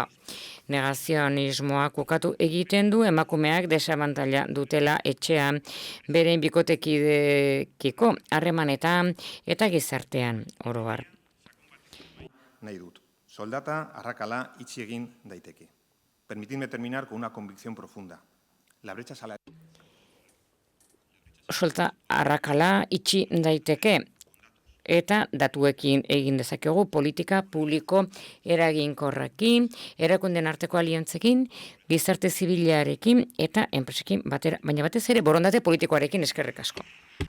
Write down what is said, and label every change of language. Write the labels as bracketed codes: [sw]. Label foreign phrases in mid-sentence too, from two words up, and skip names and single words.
[eu] Negazionismoak ukatu egiten du emakumeak desabantaila dutela etxean, beren bikotekidekiko harremanetan eta gizartean oro har. Nahi dut. Soldata arrakala itxi egin daiteke. [es] Permitidme terminar con una convicción profunda. La brecha salarial. [eu] Soldata arrakala itxi daiteke. Eta datuekin egin dezakegu politika publiko eraginkorrekin, erakunden arteko aliantzekin, gizarte zibilarekin eta enpresekin batera, baina batez ere borondate politikoarekin eskerrik asko.